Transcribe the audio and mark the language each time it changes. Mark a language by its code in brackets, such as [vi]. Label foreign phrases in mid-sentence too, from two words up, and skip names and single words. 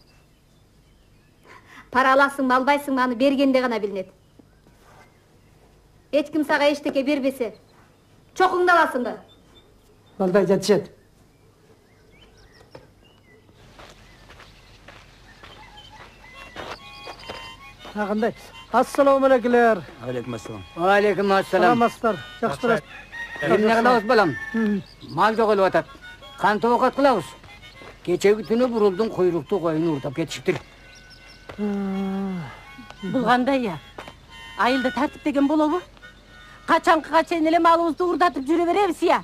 [ky] Пара аласыңбы, албайсыңбы, аны бергенде гана билинет. Эч ким сага эчтеке бербесе, чокуңду аласыңбы? Балдай жатышат. Кандай? [ar] السلام عليكم. عليكم السلام. عليكم السلام. [ky] Саламатсыздар. Жакшыраак. Эмне кылабыз балам? Мал жок элеп атат. Кантип оокат кылабыз? Кечеги түнү бурулдун куйруктуу коюн уурдап кетишиптир. Бул кандай я? Айылда тартип деген болобу? Качанкыга чейин эле малыбызды уурдатып жүрө беребиз я?